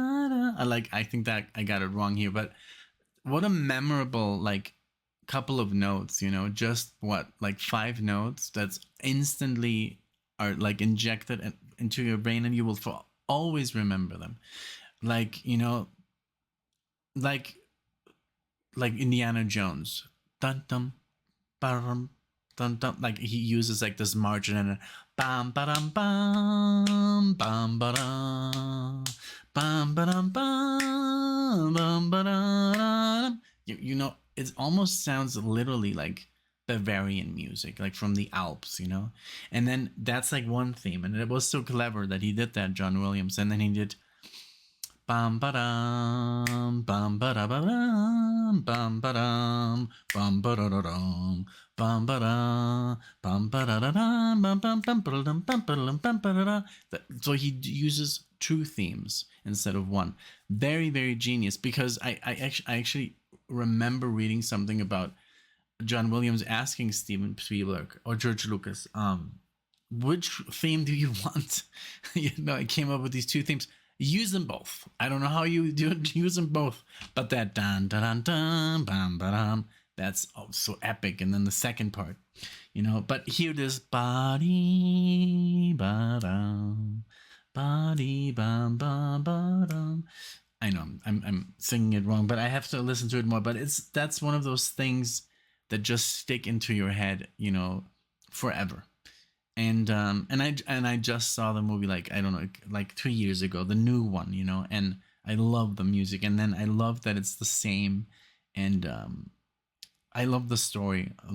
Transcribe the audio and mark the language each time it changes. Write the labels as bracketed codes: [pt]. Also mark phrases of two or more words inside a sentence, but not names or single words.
[en] I think that I got it wrong here, but what a memorable like couple of notes, you know, just what, like 5 notes that's instantly are like injected into your brain, and you will for always remember them. Like, you know, like Indiana Jones. Dun dum bum dun dun, like he uses like this margin and bam ba bam bam ba bam ba bam ba. You know, it almost sounds literally like Bavarian music, like from the Alps, you know? And then that's like one theme. And it was so clever that he did that, John Williams. And then he did bam ba bam ba da ba bam ba bam ba da dum, bam ba bam ba da bam bam bam bam ba. So he uses two themes instead of one. Very, very genius, because I actually remember reading something about John Williams asking Steven Spielberg or George Lucas, which theme do you want? You know, I came up with these two themes. Use them both. I don't know how you do it. Use them both, but that dun dun dun bam ba, that's so epic. And then the second part, you know. But here this body ba dum, body bam ba ba dum. I know I'm singing it wrong, but I have to listen to it more. But that's one of those things that just stick into your head, you know, forever. And I just saw the movie, like, I don't know, like 2 years ago, the new one, you know, and I love the music, and then I love that it's the same, and I love the story.